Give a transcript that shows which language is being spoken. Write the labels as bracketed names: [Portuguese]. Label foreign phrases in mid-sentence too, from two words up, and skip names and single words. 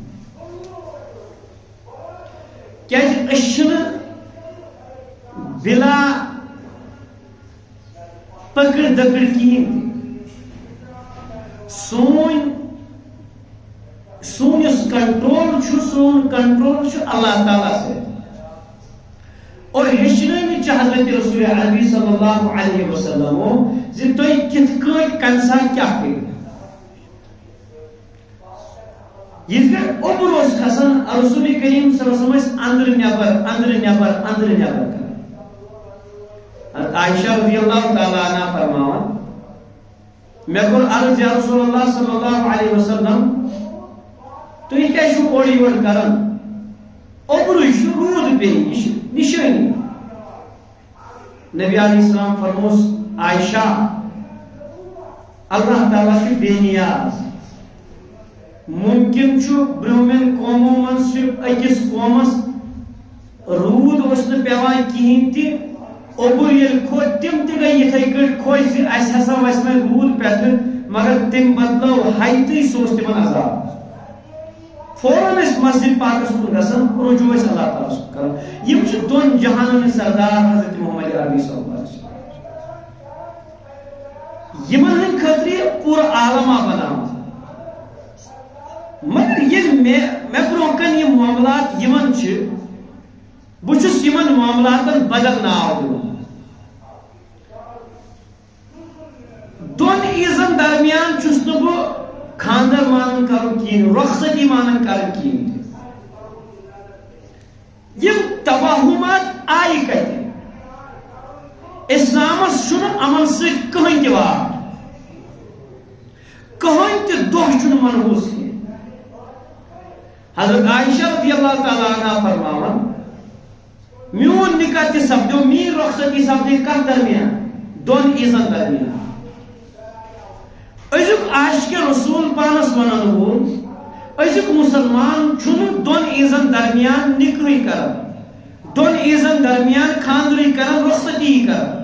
[Kashmiri] کیازِ أسۍ چھِنہٕ بلا پکڑ دکڑ کہین تہِ. سون یُس کنٹرول چھُ سون کنٹرول چھُ اللہ تعالیٰ سے. اور ہیٚچھنٲوِتھ چھِ حضرت رسول عربی [Arabic] صلی اللہ علیہ وسلمو [Kashmiri] زِ تُہۍ کِتھ کٲٹھۍ کمہِ ساتہٕ کیٛاہ کٔرِو. یِتھ کٲٹھۍ اوٚبُر اوس کھسان رسول کریم [Arabic] صلی اللہ علیہ وسلم [Kashmiri] ٲسۍ اندرٕ نٮ۪بر کران. عائشہ [Arabic] رضی اللہ تعالیٰ عنہ [Kashmiri] فرماوان مےٚ کوٚر عرض [Arabic] یا رسول اللہ صلی اللہ علیہ وسلم [Kashmiri] تُہۍ کیٛازِ چھِو اورٕ یورٕ کران, اوٚبرُے چھُ روٗد پیٚیہِ یہِ چھِ نِشٲنی. نبی [Arabic] علیہ السلام [Kashmiri] فرموس عائشہ اللہ تعالیٰ چھُ بے نیاز. ممکن چھُ برٛونٛہمٮ۪ن قومو منٛز چھُ أکِس قومس روٗد اوس نہٕ پیٚوان کِہیٖنۍ تہِ, اوٚبُر ییٚلہِ کھوٚت تِم تہِ گٔے یِتھَے کٲٹھۍ خۄش زِ اَسہِ ہسا وَسہِ وۄنۍ روٗد پٮ۪ٹھٕ, مگر تٔمۍ بدلٲو ہیتٕے سُہ اوس تِمن عذاب. فوراً ٲسۍ مسجد پاکس کُن گژھان, رجوع ٲسۍ اللہ تعالیٰ سُنٛد کران. یِم چھِ دۄن جہانن ہٕنٛدۍ سردار حضرت محمد عربی [Arabic] صلی اللہ علیہ وسلم. [Kashmiri] یِمن ہٕنٛدۍ خٲطرٕ یہِ پوٗرٕ عالما بناوان. مگر ییٚلہِ مےٚ برٛونٛہہ کَنہِ یِم معاملات یِوان چھِ بہٕ چھُس یِمن معاملاتن بدل ناو دِوان. دۄن عیٖزن درمیان چھُس نہٕ بہٕ خاندر مانن کرُن کِہیٖنۍ, رۄخصتی مانن کرٕنۍ کِہیٖنۍ تہِ. یِم توہمات آیہِ کتہِ؟ اسلامس چھُنہٕ یِمن سۭتۍ کٕہٕنۍ تہِ واٹھ, کٕہٕنۍ تہِ دۄہ چھُنہٕ منحوٗس کینٛہہ. حضرت عائشہ [Arabic] رضی اللہ تعالیٰ عنہ [Kashmiri] فرماوان میون نکاح تہِ سپدیو, میٲنۍ رۄخصتی سپدے کتھ درمیان؟ دۄن عیٖزن درمیان. أزیُک عاشقِ رسول پانس ونن وول, أزیُک مسلمان چھُنہٕ دۄن عیٖزن درمیان نکاحٕے کران, دۄن عیٖزن درمیان خاندرٕے کران, رۄخصتی کران.